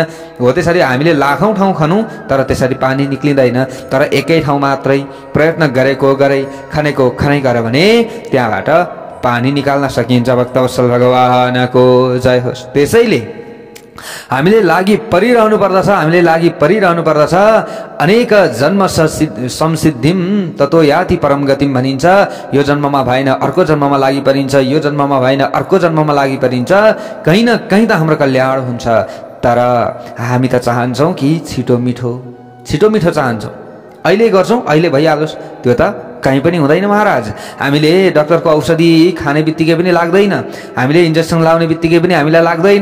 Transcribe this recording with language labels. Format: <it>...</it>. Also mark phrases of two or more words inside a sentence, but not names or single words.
<ne>हो त्यसरी हामीले लाखौँ ठाउँ खनौँ तर त्यसरी पानी निक्लिँदैन। तर एकै ठाउँ मात्रै प्रयत्न गरेको गरे, खनेको खनै गर भने त्यहाँबाट पानी निकाल्न सकिन्छ। भक्तवत्सल भगवानको जय होस्। त्यसैले हामीले लागि परिरहनु पर्दछ, हामीले लागि परिरहनु पर्दछ।</ne> <sa>अनेक जन्म संसिद्धिम ततो याति परम गतिम भनिन्छ।</sa> <ne>यो जन्ममा भएन अर्को जन्ममा लागि परिन्छ, यो जन्ममा भएन अर्को जन्ममा लागि परिन्छ। कहीँ न कहीँ त हाम्रो कल्याण हुन्छ। तर हामी त चाहन्छौँ कि छिटो मिठो चाहन्छौँ, अहिले गर्छौँ अहिले भइहालोस्। त्यो त कहीँ पनि हुँदैन महाराज। हामीले डाक्टरको औषधि खाने बित्तिकै पनि लाग्दैन, हामीले इन्जेक्सन लाउने बित्तिकै पनि हामीलाई लाग्दैन।</ne>